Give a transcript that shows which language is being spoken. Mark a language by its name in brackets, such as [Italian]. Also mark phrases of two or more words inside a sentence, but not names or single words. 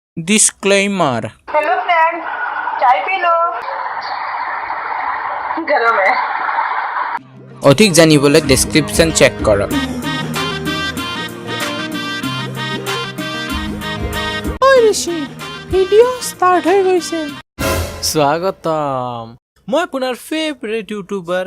[English] Disclaimer. Hello friend, [Hindi] चाय पी लो। गरम है। [Assamese] অধিক জানিবলৈ ডেসক্ৰিপচন চেক কৰক। ঐ ঋষি, ভিডিঅ' ষ্টাৰ্ট হৈ গৈছে। স্বাগতম। মই আপোনাৰ [English] favourite YouTuber.